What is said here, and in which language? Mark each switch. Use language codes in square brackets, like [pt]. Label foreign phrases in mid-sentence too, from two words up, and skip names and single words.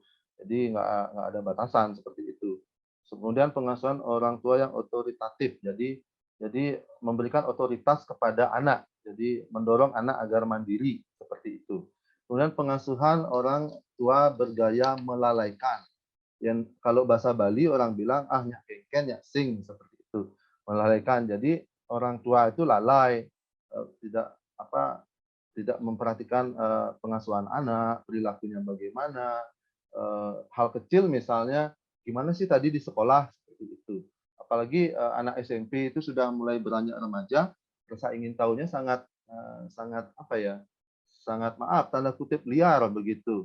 [id] Jadi nggak ada batasan seperti itu. Kemudian pengasuhan orang tua yang otoritatif. Jadi memberikan otoritas kepada anak. Jadi mendorong anak agar mandiri seperti itu. Kemudian pengasuhan orang tua bergaya melalaikan. Yang kalau bahasa Bali orang bilang [ban] nyak kengken nyak sing [id] seperti itu. Melalaikan. Jadi orang tua itu lalai, tidak memperhatikan pengasuhan anak, perilakunya bagaimana, hal kecil misalnya gimana sih tadi di sekolah seperti itu. Apalagi anak SMP itu sudah mulai beranjak remaja, rasa ingin tahunya sangat sangat maaf tanda kutip liar begitu.